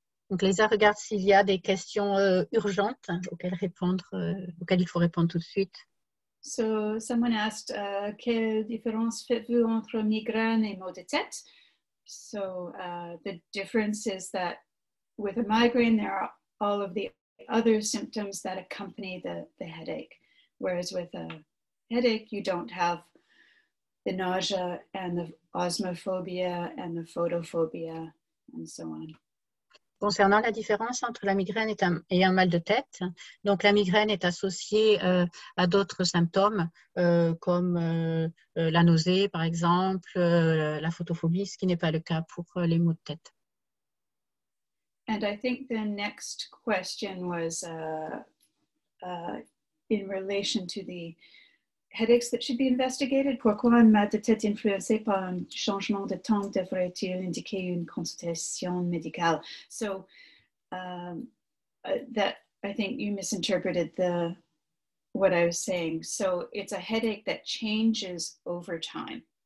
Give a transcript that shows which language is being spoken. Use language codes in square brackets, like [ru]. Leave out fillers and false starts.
[fr] Donc, Leisa regarde s'il y a des questions urgentes auxquelles il faut répondre tout de suite. [en] So someone asked, [fr] quelle différence faites-vous entre migraine et maux de tête? [en] So the difference is that with a migraine, there are all of the other symptoms that accompany the headache. Whereas with a headache, you don't have the nausea and the osmophobia and the photophobia and so on. [fr] Concernant la différence entre la migraine et un mal de tête, donc la migraine est associée à d'autres symptômes comme la nausée, par exemple, la photophobie, ce qui n'est pas le cas pour les maux de tête. [en] And I think the next question was in relation to the headaches that should be investigated. [fr] Pourquoi un mal de tête influencé par un changement de temps devrait-il indiquer une consultation médicale? [en] So that I think you misinterpreted what I was saying. So it's a headache that changes over time.